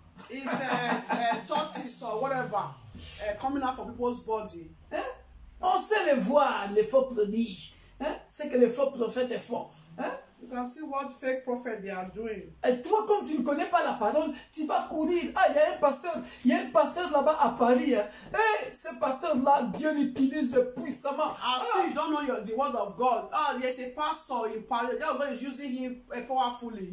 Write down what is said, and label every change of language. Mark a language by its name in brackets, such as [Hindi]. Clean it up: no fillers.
[English] It's tortoise or whatever coming out from people's body. [French] On sait les voir, les faux prodiges. C'est que les faux prophètes font. [English] You can see what fake prophet they are doing. [French] Et toi, comme tu ne connais pas la parole, tu vas courir. Ah, il y a un pasteur là-bas à Paris. Et ce pasteur-là, Dieu l'utilise puissamment. [English] See, you don't know the word of God. Oh, there's a pastor in Paris. God is using him powerfully.